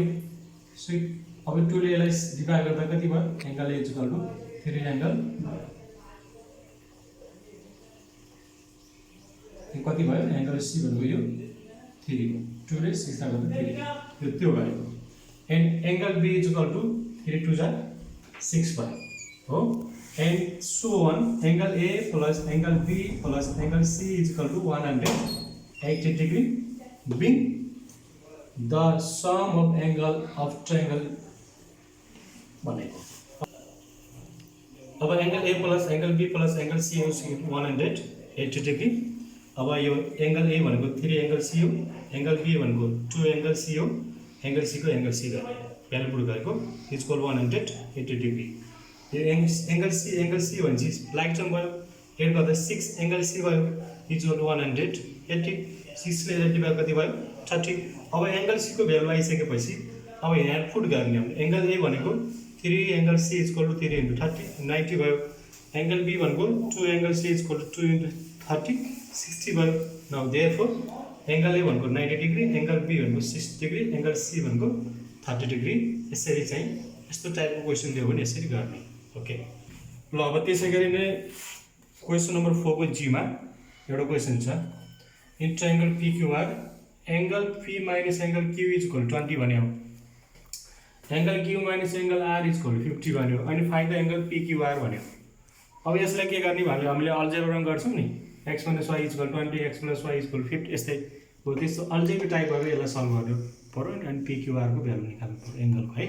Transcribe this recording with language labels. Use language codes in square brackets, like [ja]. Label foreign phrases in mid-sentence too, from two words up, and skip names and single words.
[ne] अब 2 ले यसलाई डिभाइड गर्दा कति भयो [en] angle A is equal to 3 angle [ne] कति भयो एंगल सी भनेको यो 3 2 ले 6 दा गर्दा 3 यो त्यो भयो। [en] and angle B is equal to 3 [ne] 2 जा 6 भयो हो। [en] and so on angle A plus angle B plus angle C is equal to 180 degree being the sum of angle of triangle भनेको। अब angle A plus angle B plus angle C is 180 degree. [ne] अब यो एंगल ए भनेको 3 एंगल सी हो एंगल बी भनेको 2 एंगल सी हो एंगल सी को एंगल सी गर्ने भ्यालु पुट गरेको [en] is equal 180 degree. [ne] यो एंगल सी भनेपछि [en] like term [ne] भयो एड गर्दा 6 एंगल सी भयो [en] is equal 180 [ne] 6 ले डिभाइड कति भयो 30। अब एंगल सी को भ्यालु आइसकेपछि अब यहाँ पुट गर्ने हामीले एंगल ए भनेको 3 एंगल सी [en] is equal to [ne] 3 * 30 90 भयो। एंगल बी भनेको 2 एंगल सी [en] is equal to [ne] 2 * 30 60 भयो। [en] now therefore angle A भनेको 90 degree angle B भनेको 60 degree angle C भनेको 30 degree. [ne] यसरी चाहिँ यस्तो [en] type question [ne] दियो भने यसरी गर्ने ओके। ल अब त्यसैगरी नै क्वेशन नम्बर 4 को जी मा एउटा क्वेशन छ [en] in triangle PQR angle P minus angle Q is equal [ne] 20 भन्यो। [en] angle Q minus angle R is equal [ne] 50 भन्यो अनि [en] find the angle PQR [ne] भन्यो। अब यसलाई के गर्ने भने हामीले अल्जेब्रामा गर्छौं नि x - y = 20 x + y = 50 यस्तै हो। त्यस्तो [en] algebra type [ne] गरेर यसलाई सल्भ गर्नु पर्यो अनि PQR को भ्यालु निकाल्नु पर्यो एंगलको है।